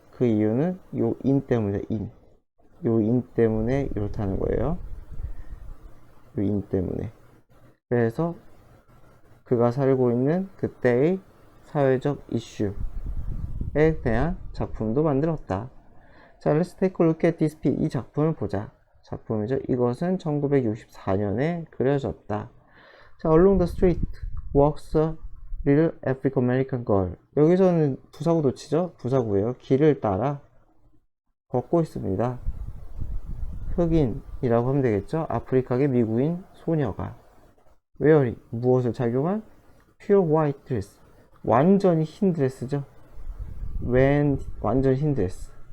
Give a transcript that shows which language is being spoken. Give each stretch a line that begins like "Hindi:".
Korean: 그 이유는 요 in 때문에 요 in 때문에 이렇다는 거예요. 요 in 때문에. 그래서 그가 살고 있는 그때의 사회적 이슈에 대한 작품도 만들었다.
English: 자, let's take a look at this piece.
Korean: 이 작품을 보자. 작품이죠. 이것은 1964년에 그려졌다.
English: 자, along the street walks a little African American girl.
Korean: 여기서는 부사구 도치죠? 부사구예요. 길을 따라 걷고 있습니다. 흑인이라고 하면 되겠죠? 아프리카계 미국인 소녀가 wearing 무엇을 착용한?
English: pure white dress.
Korean: 완전히 흰 드레스죠. 완전 흰 드레스.